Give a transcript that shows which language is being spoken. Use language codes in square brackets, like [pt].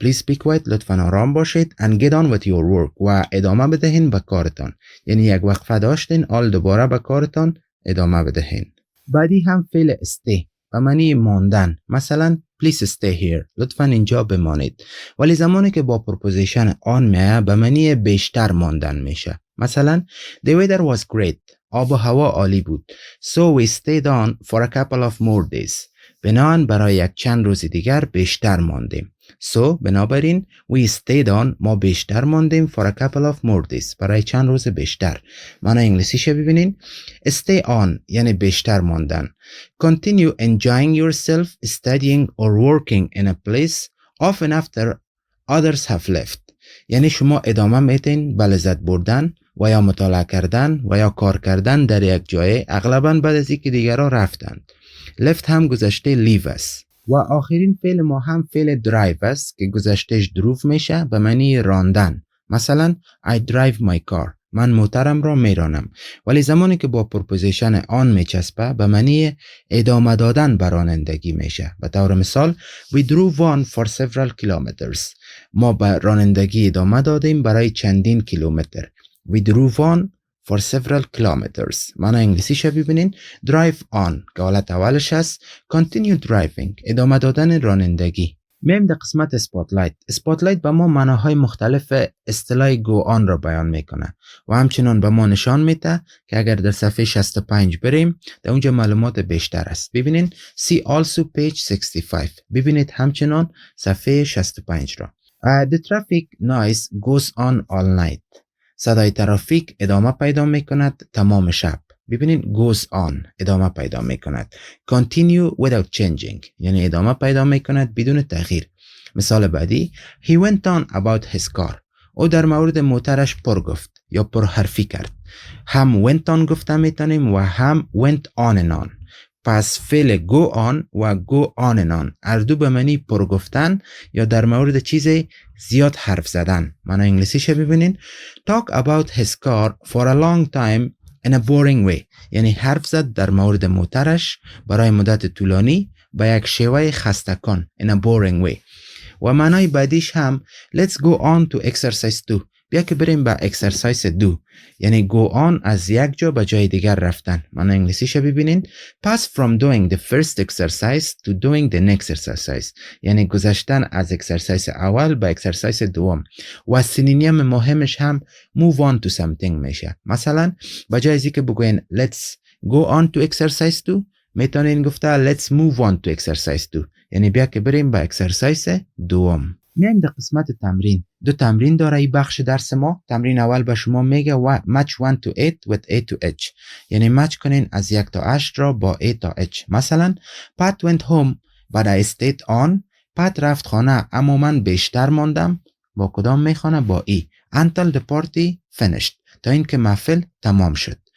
[en] please be quiet [fa] لطفاً آرام باشید [en] and get on with your work [fa] و ادامه بدهین به کارتان یعنی یک وقفه داشتین آل دوباره به کارتان ادامه بدهین. بعدی هم فعل stay به معنی ماندن. مثلا [en] please stay here [fa] لطفاً اینجا بمانید، ولی زمانی که با پرپوزیشن آن میه به معنی بیشتر ماندن میشه. مثلا [en] the weather was great [fa] آب و هوا عالی بود. [en] so we stayed on for a couple of more days [fa] بنابراین برای یک چند روز دیگر بیشتر ماندیم. [en] so بنابراین we stayed on [fa] ما بیشتر ماندیم [en] for a couple of more days [fa] برای چند روز بیشتر. معنی انگلیسیش ببینین stay on یعنی بیشتر ماندن. [en] continue enjoying yourself studying or working in a place often after others have left [fa] یعنی شما ادامه میدین به لذت بردن و یا مطالعه کردن و یا کار کردن در یک جای، اغلباً بعد از اینکه دیگرها رفتند. left هم گذشته leave است. و آخرین فعل ما هم فعل drive است که گذشتهش drove میشه به معنی راندن. مثلا [en] I drive my car، [fa] من موترم را میرانم. ولی زمانی که با پرپوزیشن آن میچسبه به معنی ادامه دادن به رانندگی میشه. به طور مثال [en] we drove on for several kilometers، [fa] ما به رانندگی ادامه دادیم برای چندین کیلومتر. [en] we drove on for several kilometers. [fa] معنی انگلیسیش ببینین drive on که حالت اولش هست، [en] continue driving [fa] ادامه دادن رانندگی. میم در قسمت اسپاتلایت. اسپاتلایت به ما معناهای مختلف اصطلاح go on را بیان میکنه و همچنان به ما نشان میده که اگر در صفحه 65 بریم در اونجا معلومات بیشتر است. [en] ببینین see also page 65. [fa] ببینید همچنان صفحه 65 را. [en] The traffic noise goes on all night. [fa] صدای ترافیک ادامه پیدا میکند تمام شب. ببینید goes on ادامه پیدا میکند. [en] continue without changing [fa] یعنی ادامه پیدا میکند بدون تغییر. مثال بعدی [en] he went on about his car. [fa] او در مورد موترش پر گفت یا پر حرفی کرد. هم went on گفته میتونیم و هم went on and on. پس فعل go on و go on and on هر دو به معنی پر گفتن یا در مورد چیزی زیاد حرف زدن. معنی انگلیسیش ببینین [en] talk about his car for a long time in a boring way [fa] یعنی حرف زد در مورد موترش برای مدت طولانی با یک شیوه خسته‌کن in a boring way. و معنای بعدیش هم [en] let's go on to exercise 2. [fa] بیا که بریم به اکسرسایز 2 یعنی go on از یک جا به جای دیگر رفتن. معنی انگلیسیش ببینین [en] pass from doing the first exercise to doing the next exercise [fa] یعنی گذشتن از اکسرسایز اول به اکسرسایز دوم. و سینونیم مهمش هم move on to something میشه. مثلا به جای از اینکه بگوین [en] let's go on to exercise 2 [fa] میتونین گفته [en] let's move on to exercise 2 [fa] یعنی بیا که بریم به اکسرسایز دوم. میایم در قسمت تمرین. دو تمرین داره این بخش درس ما. تمرین اول به شما میگه [en] match 1 to 8 with A to H [fa] یعنی مچ کنین از 1 تا 8 را با A تا H. [en] مثلا Pat went home but I stayed on. [fa] پت رفت خانه اما من بیشتر ماندم. با کدام میخوانه؟ با ای. [en] until the party finished [fa] تا اینکه محفل تمام شد.